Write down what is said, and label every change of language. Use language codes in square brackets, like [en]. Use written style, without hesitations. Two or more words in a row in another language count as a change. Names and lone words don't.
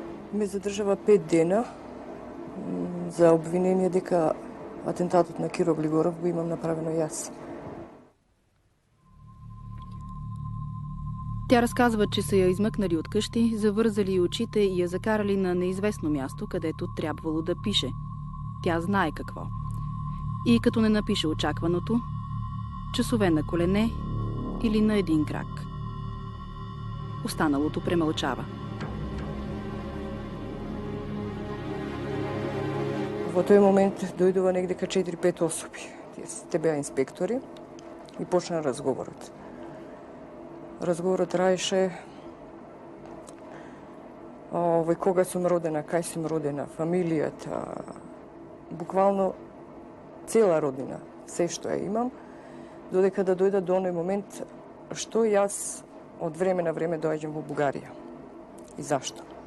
[mk] ме задржава 5 дена за обвинение дека атентатот на Киро Глигоров го имам направено јас. [bg] Тя разказва, че са я измъкнали от къщи, завързали очите и я закарали на неизвестно място, където трябвало да пише. Тя знае какво. И като не напише очакваното, часове на колене или на един крак. Останалото премълчава. [mk] Во тој момент дојдува негдека 4-5 особи. Те беа инспектори и почна разговорот. Разговорот траеше кога сум родена, кај сум родена, фамилијата, буквално цела родина, се што ја имам, додека да дојда до оној момент што јас од време на време доаѓам во Бугарија и зашто.